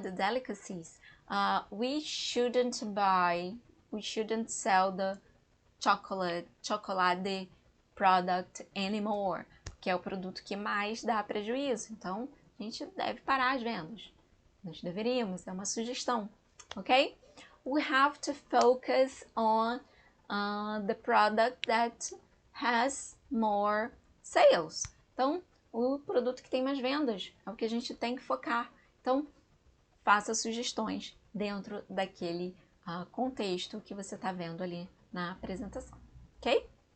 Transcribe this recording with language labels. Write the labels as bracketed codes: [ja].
[en] The delicacies. We shouldn't buy, we shouldn't sell the chocolate product anymore, [pt] que é o produto que mais dá prejuízo. Então, a gente deve parar as vendas. Nós deveríamos, é uma sugestão, ok? [en] We have to focus on the product that has more sales. [pt] Então, o produto que tem mais vendas é o que a gente tem que focar. Então, faça sugestões dentro daquele contexto que você está vendo ali na apresentação, ok?